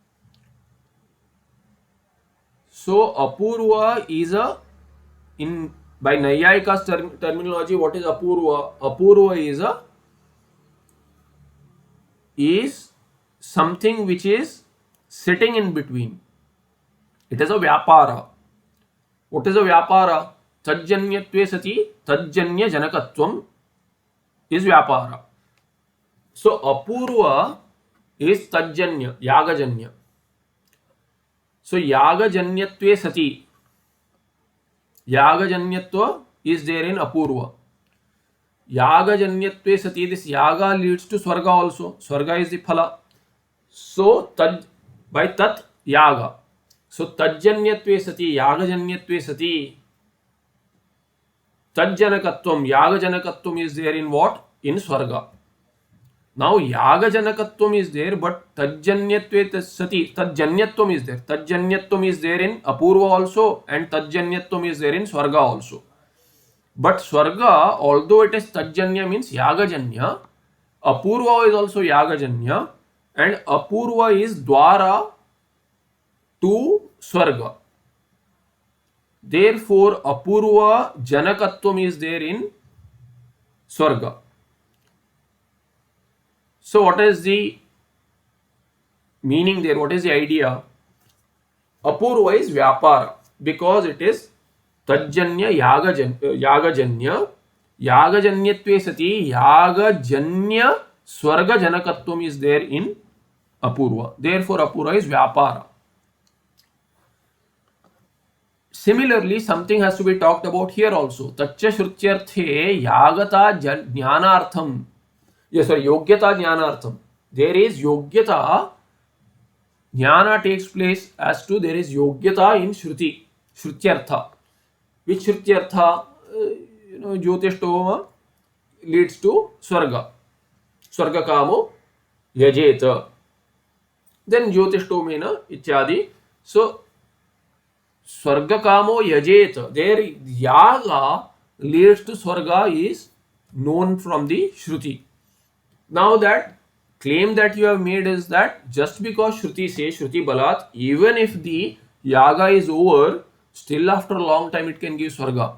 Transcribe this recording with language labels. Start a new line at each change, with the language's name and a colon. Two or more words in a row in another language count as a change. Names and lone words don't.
English: So Apurva is a, in by Nayayika's terminology, what is Apurva? Apurva is something which is sitting in between. It is a vyapara. What is a vyapara?
Sanskrit: Tajjanyatve sati tajjanya janakatvam is vyapara.
English: So Apurva is
Sanskrit: tajjanya, yagajanya.
English: So
Sanskrit: yagajanyatve sati,
English: yagajanyatva is there in Apurva.
Sanskrit: Yagajanyatve sati,
English: this yaga leads to swarga also. Swarga is the phala. So by
Sanskrit: tat yaga. So tajjanyatve sati, yagajanyatve sati, tajjanakatvam, yagajanakatvam
English: is there in what? In
Sanskrit: swarga.
English: Now yagajanakatvam is there, but
Sanskrit: tajjanyatve sati, tajjanyatvam
English: is there. Tajjanyatvam is there in Apurva also, and tajjanyatvam is there in swarga also. But swarga, although it is tajjanya, means yagajanya, Apurva is also yagajanya, and Apurva is dwara to swarga. Therefore,
Sanskrit: Apurva janakatvam
English: is there in swarga. So, what is the meaning there? What is the idea? Apurva is vyapara because it is
Sanskrit: tajjanya yagajanya. Yagajanyatve sati yagajanya swarga janakatvam
English: is there in
Sanskrit: Apurva.
English: Therefore, Apurva is vyapara. Similarly, something has to be talked about here also.
Sanskrit: Taccha shrutyarthe yagata jnanartham.
English: Yes, sorry,
Sanskrit: yogyata jnanartham.
English: There is yogyata. Jnana takes place as to there is yogyata in shruti. Shrutyartha. Which shrutyartha? Jyotishtoma leads to swarga.
Sanskrit: Swarga kamo yajeta. Then jyotishtomena ityadi. So, swarga kamo yajeta.
English: There yaga leads to swarga is known from the shruti. Now that claim that you have made is that just because shruti says
Sanskrit: shruti balat,
English: even if the yaga is over, still after a long time it can give swarga.